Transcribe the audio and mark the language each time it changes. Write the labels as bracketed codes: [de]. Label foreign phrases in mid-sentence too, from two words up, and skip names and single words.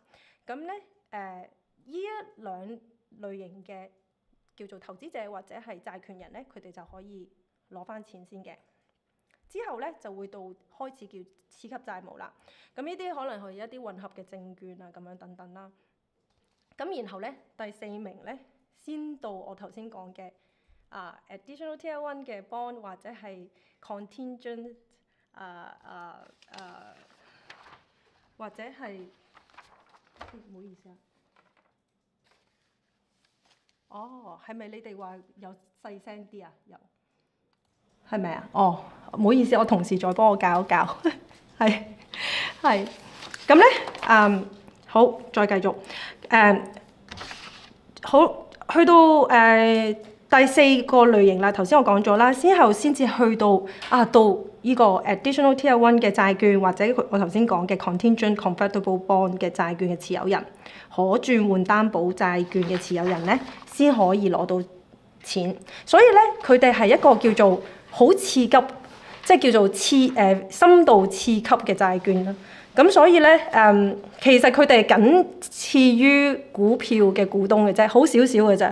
[yue] 咁咧呢一兩類型嘅叫做投資者或者係債權人咧，佢哋就可以攞翻錢先嘅。之後咧就會到開始叫次級債務啦。咁呢啲可能係一啲混合嘅證券啊，咁樣等等啦。咁然後咧第4名咧先到我頭先講嘅 [en] additional tier 1 [yue] 嘅 bond 或者係 contingent 或者係唔好意思係咪你哋話有細聲啲啊？有。係咪啊？唔好意思，我同事再幫我教一教。係咁咧，好，再繼續。好， 去到第4個類型啦，頭先我講咗啦，之後先至去到呢個 [en] additional tier 1 [yue] 嘅債券，或者我頭先講嘅 [en] contingent convertible bond [yue] 嘅債券嘅持有人，可轉換擔保債券嘅持有人咧，先可以攞到錢。所以咧，佢哋係一個叫做好次級，即係叫做深度次級嘅債券啦。咁所以咧，其實佢哋僅次於股票嘅股東嘅啫，好少少嘅啫。